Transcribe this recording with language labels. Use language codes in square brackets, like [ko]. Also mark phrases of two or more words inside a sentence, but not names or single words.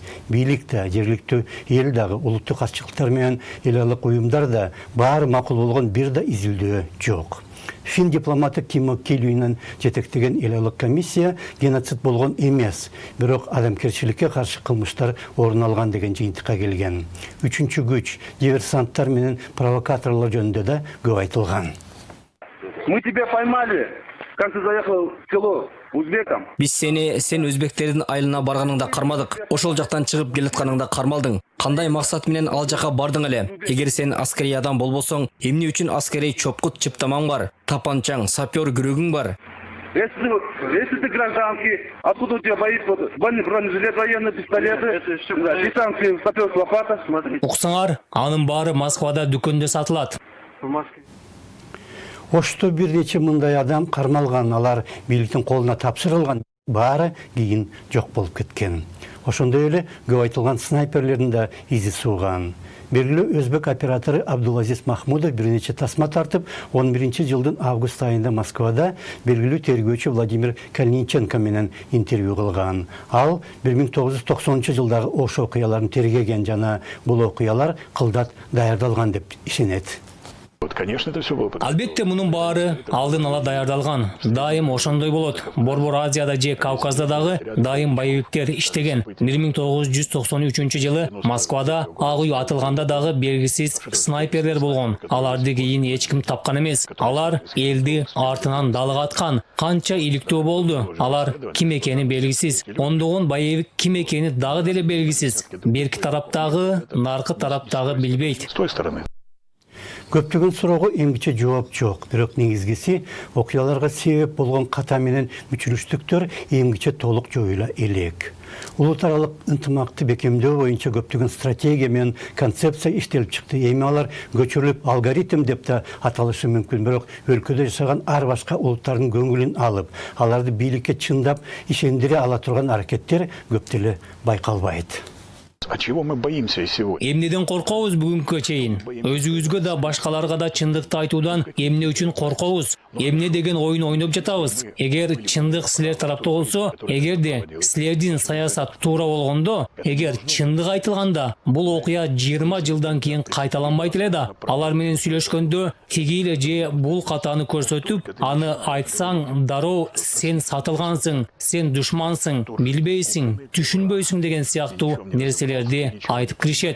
[ky] Бийлик да, жергиликтүү эл дагы, улуттук катчылыктар менен эл алык уюмдар да баары макул болгон бир да изилдөө жок. Фин дипломаты Кимо Келюйнен жетектеген эл алык комиссия геноцид болгон эмес, бирок адамгерчиликке каршы кылмыштар орун алган деген жыйынтыкка келген. Үчүнчү күч, диверсанттар менен провокаторлор жөнүндө да көп айтылган. [ru] Мы тебя поймали. Как ты заехал в село узбекам? [ky] Биз сен өзбектердин айылына барганыңда кармадык. Ошол жактан чыгып келатканыңда кармалдың. Кандай максат менен ал жака бардың эле? Эгер сен аскерий адам болбосоң, эмне үчүн аскерий чопкут чыптамаң бар? Тапанчаң, сапер күрөгүң бар? [ru] Если ты гражданский, откуда у тебя бронежилет, военные пистолеты, дистанции, сапер, лопата? [ky] Уксаңар, анын баары Москвада дүкөндө сатылат. Ошто бир нече мындай адам кармалган, алар бийликтин колуна тапшырылган, баары кийин жок болуп кеткен. Ошондой эле көп айтылган снайперлердин да изи сууган. Белгилүү өзбек оператору Абдулазиз Махмудов бир нече тасма тартып, 11 жылдын август айында Москвада белгилүү тергөөчү Владимир Калиниченко менен интервью кылган. Ал 1990 жылдагы ошо окуяларын тергеген жана бул окуялар кылдат даярдалган деп ишенет. [ru] Конечно, это все было. [ky] Албетте мунун баары алдын ала даярдалган. Дайым ошондой болот. Борбор Азияда же Кавказда дагы дайым боевиктер иштеген. 1993 жылы Москвада ак үй атылганда дагы белгисиз снайперлер болгон. Аларды кийин эч ким тапкан эмес. Алар элди артынан далгаткан. Канча иликтөө болду. Алар ким экени белгисиз. Ондогон боевик ким экени дагы деле белгисиз. Берки тараптагы, наркы тараптагы билбейт. [ru] С той стороны. [ky] Көптөгөн суроого эмгиче жооп жок. Бирок негизгиси окуяларга себеп болгон ката менен мүчүлүштүктөр эмгиче толук жоюла элек. Улут аралык ынтымакты бекемдөө боюнча көптөгөн стратегия менен концепция иштелип чыкты. Эми алар көчүрүлүп алгоритм деп да аталышы мүмкүн. Бирок өлкөдө жашаган ар башка улуттардын көңүлүн алып, аларды бийликке чындап ишендире ала турган аракеттер көп деле байкалбайт. [ru] А чего мы боимся сегодня? [ky] Эмнеден коркобуз бүгүнкү чейин? Өзүбүзгө да башкаларга да чындыкты айтуудан эмне үчүн коркобуз? Эмне деген оюн ойноп жатабыз? Эгер чындык силер тарапта болсо, эгерде силердин саясат туура болгондо, эгер чындык айтылганда, бул окуя 20 жылдан кийин кайталанбайт эле да, алар менен сүйлөшкөндө тиги эле же бул катаны көрсөтүп, аны айтсаң, дароо сен сатылгансың, сен душмансың, билбейсиң, түшүнбөйсүң деген сыяктуу нерселерди айтып киришет.